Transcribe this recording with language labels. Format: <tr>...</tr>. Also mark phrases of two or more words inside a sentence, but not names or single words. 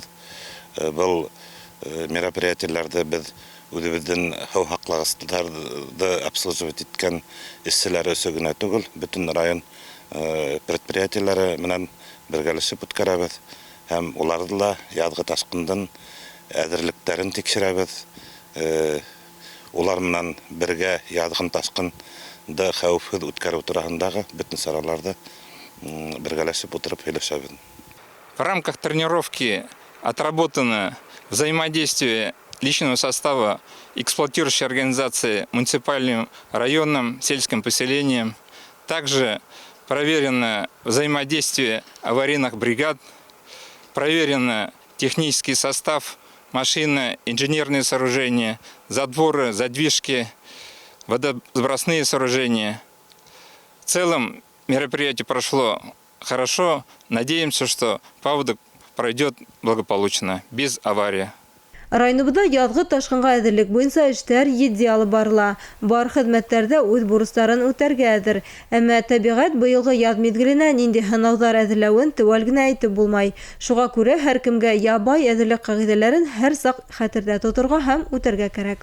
<ba>Был мероприятиеларҙы беҙ үҙебеҙҙең һыу һаҡлағыстарҙы обслуживать иткән эшселәр өсө генә түгел, бөтөн район предприятиелары менән бергәлешеп үткәрәбеҙ. Һәм уларҙы ла яҙғы ташҡындың әҙерлектәрен тикшерәбеҙ. Улар менән бергә яҙғы ташҡынды хәүефһеҙ үткәреү тураһындағы бөтөн сараларҙы бергәләшеп отырып һөйләшәбеҙ.</ba> <ru>В рамках тренировки отработано взаимодействие личного состава эксплуатирующей организации муниципальным районным сельским поселением. Также проверено взаимодействие аварийных бригад, проверено технический состав, машины, инженерные сооружения, задворы, задвижки, водосбросные сооружения. В целом мероприятие прошло хорошо. Надеемся, что паводок пройдет благополучно, без аварии.</ru> <ba>Районыбыҙҙа яҙғы ташҡынға әҙерлек буйынса эштәр етди алып барыла. Бар хеҙмәттәрҙә үҙ бурыстарын үтәргә әҙер. Әммә тәбиғәт быйылғы яҙ миҙгеленә ниндәй һынауҙар әҙерләүен теүәл генә әйтеп булмай. Шуға күрә һәр кемгә ябай әҙерлек ҡағиҙәләрен һәр саҡ хәтерҙә тоторға һәм үтәргә кәрәк.</ba>